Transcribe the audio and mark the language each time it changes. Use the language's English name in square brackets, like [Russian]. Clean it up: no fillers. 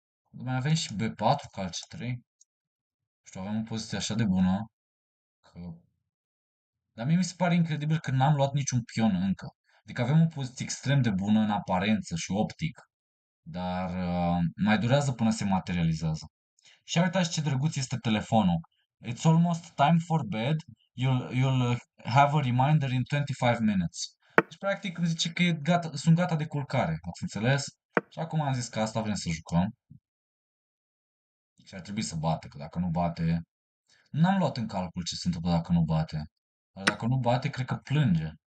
[Romanian] Mai avem și B4 cal C3. Știu, avem o poziție așa de bună că... Dar mie mi se pare incredibil că n-am luat niciun pion încă. Adică avem o poziție extrem de bună în aparență și optic, dar mai durează până se materializează. Și uitați ce drăguț este telefonul. [English] It's almost time for bed. You'll have a reminder in 25 minutes. [Romanian] Deci, practic, îmi zice că e gata, sunt gata de culcare. Ați înțeles? Și acum am zis că asta vrem să jucăm. Și ar trebui să bate, că dacă nu bate... N-am luat în calcul ce se întâmplă dacă nu bate. Dar dacă nu bate, cred că plânge.